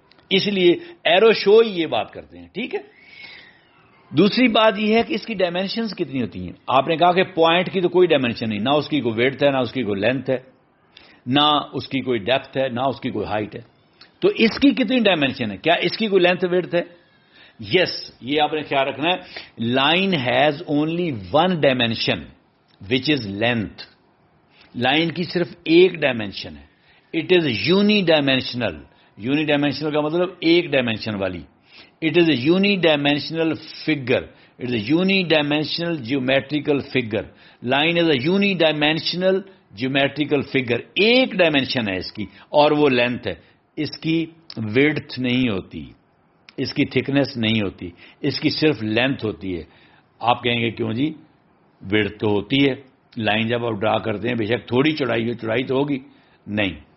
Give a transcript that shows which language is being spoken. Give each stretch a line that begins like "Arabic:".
Urdu: اس لیے ایرو شو ہی یہ بات کرتے ہیں. ٹھیک ہے. دوسری بات یہ ہے کہ اس کی ڈائمینشنز کتنی ہوتی ہیں. آپ نے کہا کہ پوائنٹ کی تو کوئی ڈائمینشن نہیں، نہ اس کی کوئی ویڈتھ ہے، نہ اس کی کوئی لینتھ ہے، نہ اس کی کوئی ڈیپتھ ہے، نہ اس کی کوئی ہائٹ ہے. تو اس کی کتنی ڈائمینشن ہے؟ کیا اس کی کوئی لینتھ ویڈتھ ہے؟ یس، یہ آپ نے خیال رکھنا ہے.
English: Line has only one dimension which is length.
Urdu: Line کی صرف ایک ڈائمینشن ہے.
English: It is unidimensional.
Urdu: Uni dimensional کا مطلب ایک ڈائمینشن والی.
English: It is a unidimensional figure. It is a unidimensional geometrical figure. Line is a unidimensional geometrical figure.
Urdu: ایک dimension ہے اس کی اور وہ لینتھ ہے. اس کی ویڈتھ نہیں ہوتی، اس کی تھکنیس نہیں ہوتی، اس کی صرف لینتھ ہوتی ہے. آپ کہیں گے کیوں جی؟ ویڈتھ تو ہوتی ہے. لائن جب آپ ڈرا کرتے ہیں بے شک تھوڑی چوڑائی ہو، چوڑائی تو ہوگی نہیں.